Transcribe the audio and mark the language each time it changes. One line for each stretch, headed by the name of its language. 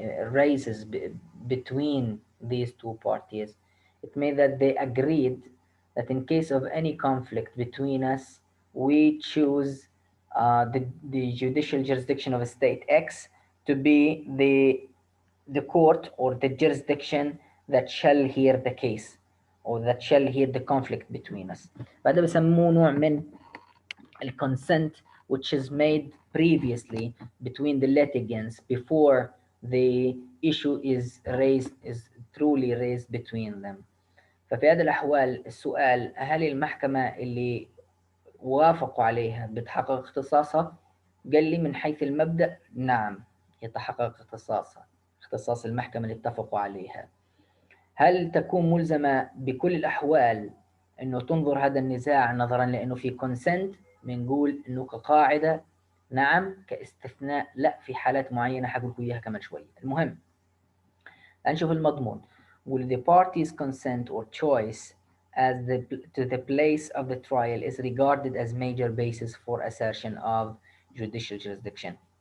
English: raises between these two parties, it made that they agreed that in case of any conflict between us, we choose the judicial jurisdiction of state X to be the court or the jurisdiction that shall hear the case or that shall hear the conflict between us.
Arabic: فهذا بسموه نوع من
English: consent which is made previously between the litigants before the issue is truly raised between them.
Arabic: ففي هذه الأحوال السؤال هل المحكمة اللي وافقوا عليها بتحقق اختصاصها؟ قال لي من حيث المبدأ نعم يتحقق اختصاصها، اختصاص المحكمة اللي اتفقوا عليها. هل تكون ملزمة بكل الأحوال إنه تنظر هذا النزاع نظرا لأنه في consent؟ بنقول إنه كقاعدة نعم، كاستثناء لا، في حالات معينة حقول لكم إياها كمان شوية. المهم هنشوف المضمون.
English: Will the parties consent or choice as to the place of the trial is regarded as major basis for assertion of judicial jurisdiction.